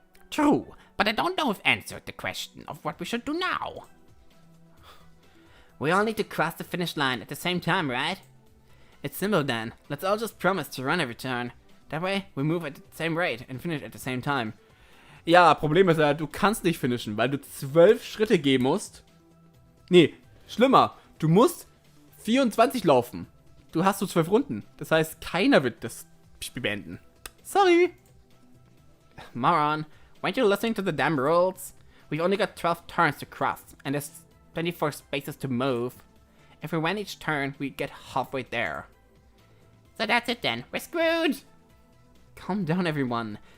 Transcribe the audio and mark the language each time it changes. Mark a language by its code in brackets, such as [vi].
[en] True, but I don't know if answered the question of what we should do now. We all need to cross the finish line at the same time, right? It's simple then. Let's all just promise to run every turn. That way, we move at the same rate and finish at the same time. [de] Ja, Problem ist ja, du kannst nicht finishen, weil du 12 Schritte gehen musst. Nee, schlimmer. Du musst 24 laufen. Du hast so 12 Runden. Das heißt, keiner wird das Spiel beenden. Sorry. [en] Moron, weren't you listening to the damn rules? We've only got 12 turns to cross, and there's 24 spaces to move. If we win each turn, we get halfway there. So that's it then. We're screwed! Calm down, everyone.